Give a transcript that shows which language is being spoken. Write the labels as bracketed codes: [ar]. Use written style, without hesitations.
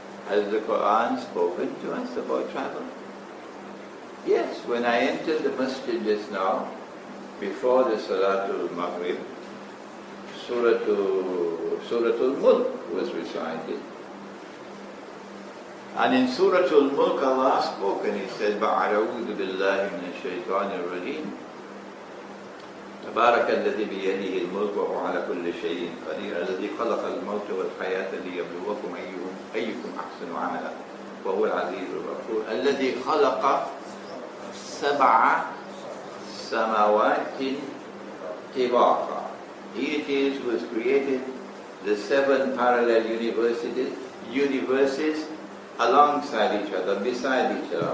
[en] Has the Quran spoken to us about travel? Yes, when I entered the masjid just now, before the Salatul Maghrib, Suratul Mulk was recited. And in Suratul Mulk Allah spoke and He said, [ar] بَعَرَوُذُ بِاللَّهِ مِنَ الشَّيْطَانِ الرَّجِيمِ تبارك الذي بيده الملك وهو على كل شيء قدير الذي خلق الموت والحياة ليبلوكم أيكم أحسن عملا وهو العزيز الغفور الذي خلق 7 سماوات طباقا. [en] He it is who has created the 7 parallel universes alongside each other, beside each other.